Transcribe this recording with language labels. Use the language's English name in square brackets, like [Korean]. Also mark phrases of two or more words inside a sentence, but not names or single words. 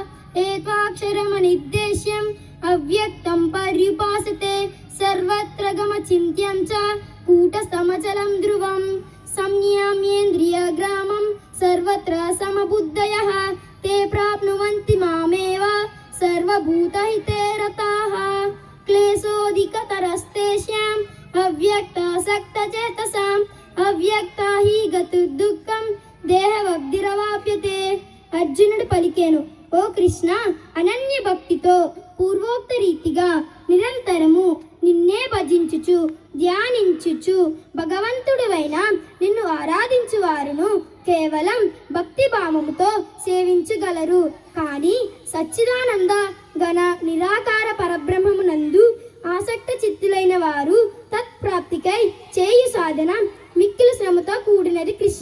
[Sanskrit] एत्वाक्षरमनिर्देश्यम् अव्यक्तं पर्युपासते सर्वत्र गमचिन्त्यं च कूटस्थमचलं ध्रुवं संयाम्येन्द्रियग्रामं सर्वत्र समबुद्धयः ते प्राप्नुवन्ति मामेव सर्वभूतहिते रताः क्लेशोऽधिकतरस्तेषाम् अव्यक्तासक्तचेतसाम् अव्यक्ता हि गतिर्दुःखं దేహవగ్ధిరవాప్యతే [Telugu] అర్జునుడు పలికేను ఓ కృష్ణ అనన్య భక్తితో పూర్వోక్త రీతిగా నిరంతరము నిన్నే భజించుచు ధ్యానించుచు భగవంతుడివైన నిన్ను ఆరాధించు వారును కేవలం భక్తి భావముతో సేవించగలరు కానీ సచ్చిదానంద గణ నిరాకార పరబ్రహ్మమునందు ఆసక్త చిత్తులైన వారు తత్ప్రాప్తికై చేయు సాధన మిక్కిలి శ్రమతో కూడినది కృష్ణ.